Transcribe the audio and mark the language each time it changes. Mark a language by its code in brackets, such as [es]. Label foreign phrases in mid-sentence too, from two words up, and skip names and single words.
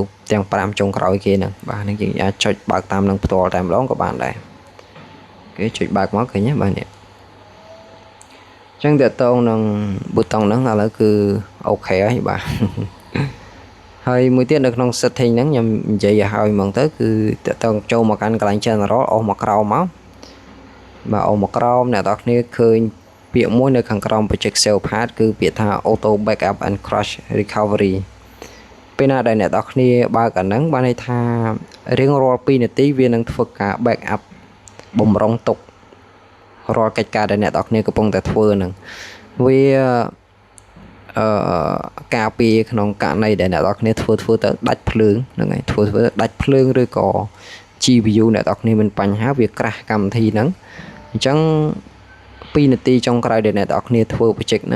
[km] ទាំង5ចុងក្រោយគេហ្នឹងបាទនឹងយើងអាចចុចបើកតាមនឹងផ្ទាល់តែម្ដងក៏បានដែរគេចុចបើកមកឃើញទេបាទនេះចឹងតើតងនឹងប៊ូ តុងហ្នឹងឥឡូវគឺអូខេហើយបាទហើយមួយទៀតនៅក្នុង setting ហ្នឹងខ្ញុំនិយាយឲ្យហើយហ្មងទៅគឺតើតងចូលមកកាន់កន្លែង general អស់មកក្រោមមកបាទអស់មកក្រោមអ្នកនរគ្នាឃើញពាក្យមួយនៅខាងក្រោម [en] project save path [km] គឺពាក្យថា [en] auto backup and crash recovery [km] ពេលណាដែលអ្នកនរគ្នាបើកអាហ្នឹងបានន័យថារៀងរាល់2នាទីវានឹងធ្វើការ backup បំរុងទុករាល់កិច្ចការដែលអ្នកនរគ្នាកំពុងតែធ្វើហ្នឹងវា ការពារក្នុងករណីដែលអ្នកនរគ្នាធ្វើទៅដាច់ភ្លើងហ្នឹងហើយធ្វើដាច់ភ្លើងឬក៏ GPU អ្នកនរគ្នាមានបញ្ហាវា crash កម្មវិធីហ្នឹងអញ្ចឹង2នាទីចុងក្រោយដែលអ្នកនរគ្នាធ្វើ project ហ្នឹង